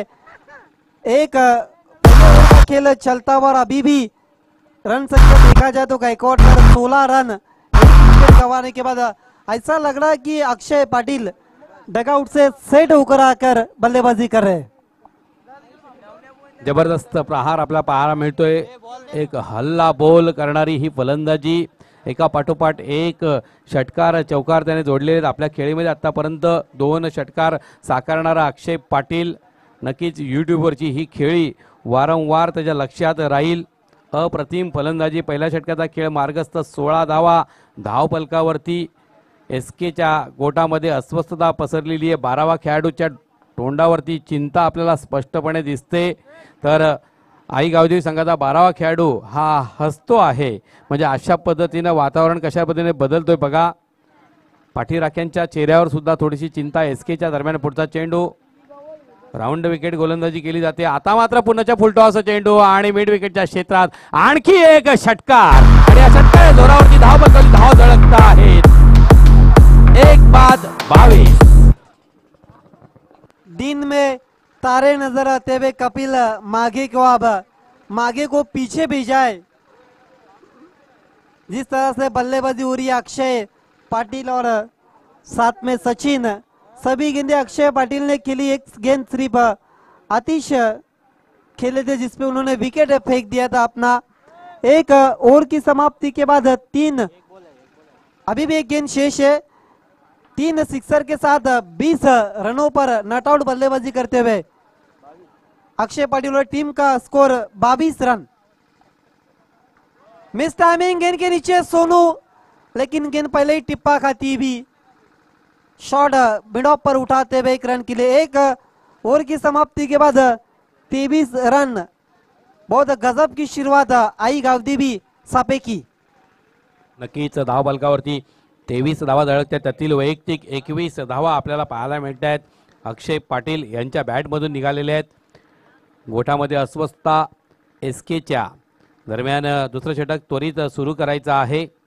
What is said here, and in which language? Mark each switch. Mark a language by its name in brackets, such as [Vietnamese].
[Hindi] एक खेल चलता हुआ और अभी भी रन संख्या देखा जाए तो गायकवाड पर 16 रन गंवाने के बाद ऐसा लग रहा है कि अक्षय पाटिल डगआउट से सेट होकर आकर बल्लेबाजी कर रहे। [Marathi] जबरदस्त प्रहार आपल्याला पाहायला मिळतोय, एक हल्ला बोल करणारी ही फलंदाजी, एका पाठोपाठ एक षटकार चौकार त्याने जोडलेले आहेत आपल्या खेळीमध्ये। आतापर्यंत 2 षटकार साकारणारा अक्षय पाटील, नक्कीच यूट्यूबवरची ही खेळी वारंवार त्याच्या लक्षात राहील अप्रतिम फलंदाजी, पहिल्या षटकाचा खेळ मार्गस्थ, 16 धावा धावफलकावरती. SKच्या गोटामध्ये अस्वस्थता पसरलेली आहे. 12वा खेळाडूच्या तोंडावरती चिंता आपल्याला स्पष्टपणे दिसते. तर आई गावदेवी संघाचा 12वा खेळाडू हा हसतो आहे. म्हणजे अशा पद्धतीनं वातावरण कशा पद्धतीने बदलतोय बघा. पाठीराख्यांच्या चेहऱ्यावर सुद्धा थोडीशी चिंता. SKच्या दरम्यान पुढचा चेंडू, राऊंड विकेट गोलंदाजी केली जाते. आता मात्र पुन्हाच्या फुलटॉस चेंडू आणि मिड विकेटच्या क्षेत्रात आणखी एक षटकार आणि या षटकार जोरावरती धाव बदलली, धाव झळकता आहेत. 1 बाद 22. [Hindi] दिन में तारे नजर आते हुए कपिल माघे को अब माघे को पीछे भेजाए। जिस तरह से बल्लेबाजी हो रही है अक्षय पाटिल और साथ में सचिन, सभी गेंदें अक्षय पाटिल ने खेली। एक गेंद सिर्फ आतिश खेले थे जिसपे उन्होंने विकेट फेंक दिया था अपना। एक ओवर की समाप्ति के बाद 3, अभी भी एक गेंद शेष है। 3 सिक्सर के साथ 20 रनों पर नॉट आउट बल्लेबाजी करते हुए अक्षय पाटिल और टीम का स्कोर 22 रन। मिस टाइमिंग गेंद के नीचे सोनू, लेकिन गेंद पहले ही टिप्पा खाती भी। शॉट मिड ऑफ पर उठाते हुए 1 रन के लिए। एक ओवर की समाप्ति के बाद 23 रन, बहुत गजब की शुरुआत आई गावदेवी सापे की। [Marathi] नक्कीच धाव बलकावरती 23 धावा झळकतात, त्यातील वैयक्तिक 21 धावा आपल्याला पाहायला मिळत आहेत. अक्षय पाटील यांच्या बॅटमधून निघालेले आहेत. गोठामध्ये अस्वस्थता SKच्या दरम्यान दुसरं षटक त्वरित सुरू करायचं आहे.